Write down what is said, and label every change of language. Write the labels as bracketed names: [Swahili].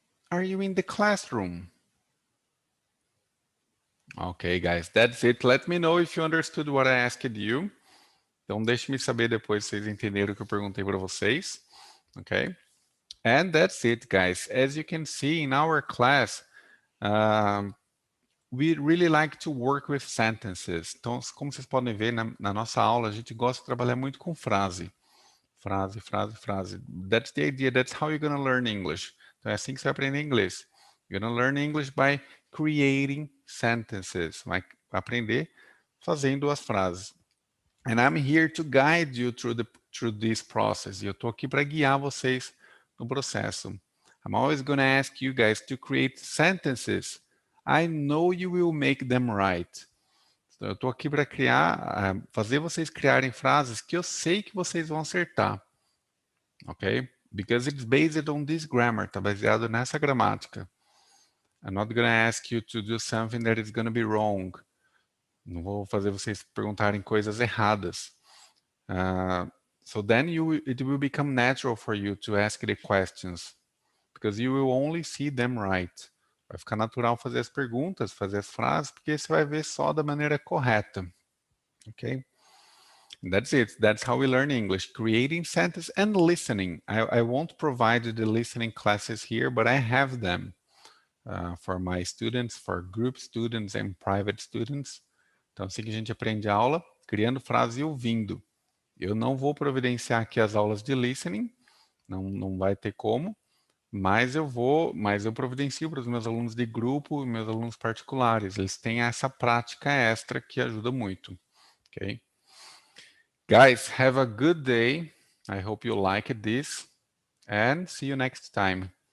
[English] Are you in the classroom? Okay, guys, that's it. Let me know if you understood what I asked you. [Portuguese] Então, deixe-me saber depois se vocês entenderam o que eu perguntei para vocês. [English] Okay? And that's it, guys. As you can see in our class, we really like to work with sentences. [Portuguese] Então, como vocês podem ver na nossa aula, a gente gosta de trabalhar muito com frase. Frase, frase, frase. [English] That's the idea. That's how you're going to learn English. [Portuguese] Então, é assim que você vai aprender inglês. [English] You're going to learn English by creating sentences. [Portuguese] Vai aprender fazendo as frases. [English] And I'm here to guide you through this process. [Portuguese] E eu estou aqui para guiar vocês no processo. [English] I'm always going to ask you guys to create sentences. I know you will make them right. [Portuguese] Então, eu estou aqui para fazer vocês criarem frases que eu sei que vocês vão acertar. [English] Ok? Because it's based on this grammar. [Portuguese] Está baseado nessa gramática. [English] I'm not going to ask you to do something that is going to be wrong. [Portuguese] Não vou fazer vocês perguntarem coisas erradas. [English] So then it will become natural for you to ask the questions, because you will only see them right. [Portuguese] Vai ficar natural fazer as perguntas, fazer as frases, porque você vai ver só da maneira correta. [English] Okay? And that's it. That's how we learn English, creating sentences and listening. I won't provide the listening classes here, but I have them for my students, for group students and private students. [Portuguese] Então, assim que a gente aprende a aula, criando frase e ouvindo. Eu não vou providenciar aqui as aulas de listening, não vai ter como, mas eu providencio para os meus alunos de grupo e meus alunos particulares. Eles têm essa prática extra que ajuda muito. [English] Okay? Guys, have a good day. I hope you liked this and see you next time.